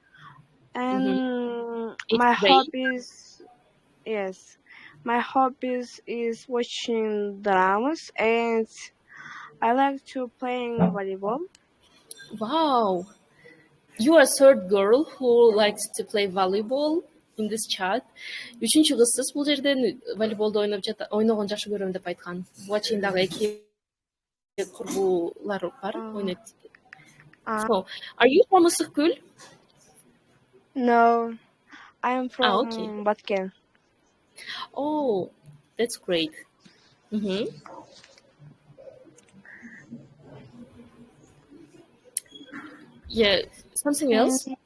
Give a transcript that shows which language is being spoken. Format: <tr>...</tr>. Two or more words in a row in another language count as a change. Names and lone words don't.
<en>And my hobbies, yes, my hobbies is watching dramas, and I like to playing volleyball. Wow. You are a third girl who likes to play volleyball in this chat.</en> <ky>Үчүнчү кызсыз бул жерден волейболду ойногон жакшы көрөм деп айткан. Watching дагы эки курбулар бар, ойнойт.</ky> <en>So, are you from Ысыккөл? No, I am from Batken. Oh, that's great. Yeah, something else?</en>